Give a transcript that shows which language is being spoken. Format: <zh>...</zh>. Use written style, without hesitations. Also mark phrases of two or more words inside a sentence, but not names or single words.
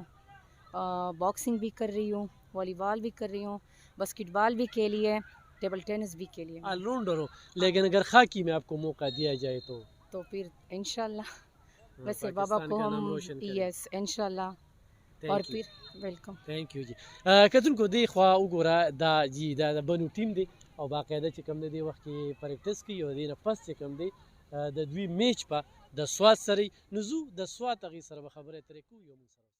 <ur>باکسنگ بھی کر رہی ہوں، والی بال بھی کر رہی ہوں، باسکٹ بال بھی کھیلی ہے،</ur> <en>table tennis</en> <ur>بھی کھیلی ہے.</ur> <en>all rounder</en> <ur>ہو، لیکن اگر خاکی میں آپ کو موقع دیا جائے تو پھر انشاءاللہ ویسے بابا کو ہم یس انشاءاللہ. اور پھر ویلکم.</ur> <en>thank you جی.</en> <ps>کتونکو دی خوا وګوره دا جی دا بنو ټیم دی او باقاعده چې کوم دی وخت کې پریکټس کوي او دی نه پس چې کوم دی د دوی میچ په د سوات سره نو زو د سوات هغې سره به خبرې اترې کوو.</ps>